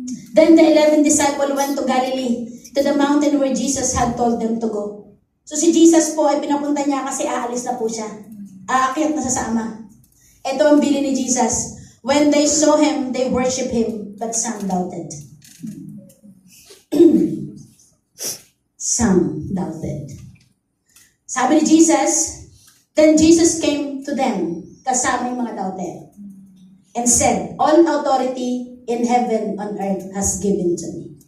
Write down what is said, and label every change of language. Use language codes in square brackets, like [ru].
[en] Then the 11 disciples went to Galilee, to the mountain where Jesus had told them to go. [tl] So si Jesus po ay pinapunta niya kasi aalis na po siya. Aakyat na sa Ama. Ito ang bili ni Jesus. [en] When they saw him, they worship him, but some doubted. Some doubted. [tl] Sabi ni Jesus, [en] then Jesus came to them, [tl] kasama yung mga doubter, [en] and said, all authority in heaven and earth has given to me.